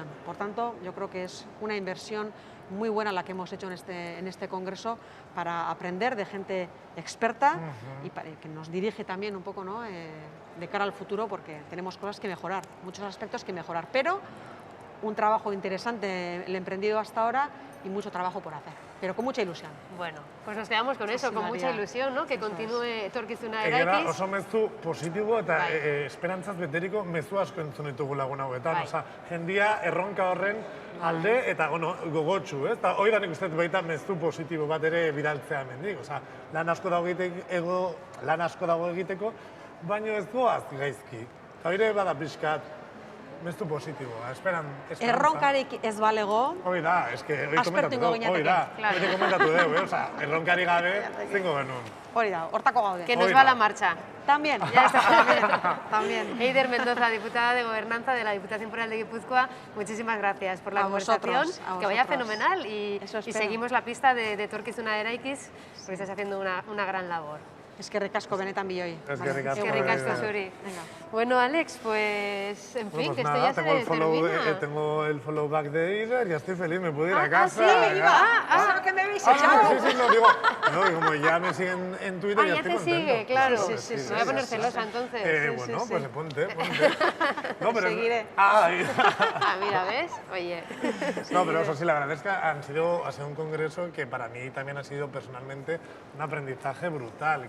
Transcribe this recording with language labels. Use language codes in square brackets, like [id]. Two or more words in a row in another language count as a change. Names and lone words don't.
[es] Por tanto, yo creo que es una inversión muy buena la que hemos hecho en este congreso para aprender de gente experta y para que nos dirige también un poco, ¿no? De cara al futuro, porque tenemos cosas que mejorar, muchos aspectos que mejorar, pero un trabajo interesante el emprendido hasta ahora y mucho trabajo por hacer. pero con mucha ilusión. Bueno, pues nos quedamos con eso, con mucha ilusión, ¿no? Que continúe etorkizuna [eu] Egia da, eraikiz. oso mezu positibo eta esperantzaz beteriko mezu asko entzun ditugu lagun hauetan. Osa, jendia erronka horren alde eta gogotsu, ez? Eta hori da nik uste baita mezu positibo bat ere bidaltzea hemendik. Osa, lan asko dago egiteko, baino ez goaz gaizki. Eta hori bada pixkat, mezu positiboa, esperantza. Erronkarik ez balego, hori da, aspertu ingo ginateke. Hori komentatu dugu, erronkari gabe zingo genuen. Hori da, hortako gaude. [es] Que nos va la marcha. También. Ya está, también. Eider Mendoza, diputada de Gobernanza de la Diputación Foral de Guipúzcoa, muchísimas gracias por la conversación. Que vaya fenomenal y seguimos la pista de etorkizuna eraikiz, porque estás haciendo una gran labor. [eu] Eskerrik asko benetan bioi. Eskerrik asko zuri. [es] Bueno, Alex, pues, en fin, que esto ya se termina. Tengo el [en] follow back [es] de Eider, ya estoy feliz, me puedo ir a casa. ¿Eso que me habéis echado? Sí, no, digo, como ya me siguen en Twitter, ya estoy contento. Ya te sigue, claro. Me voy a poner celosa, entonces. Bueno, pues ponte. No, pero seguiré. Mira, ¿ves? Oye. No, pero eso sí, la verdad es que ha sido un congreso que para mí también ha sido personalmente un aprendizaje brutal.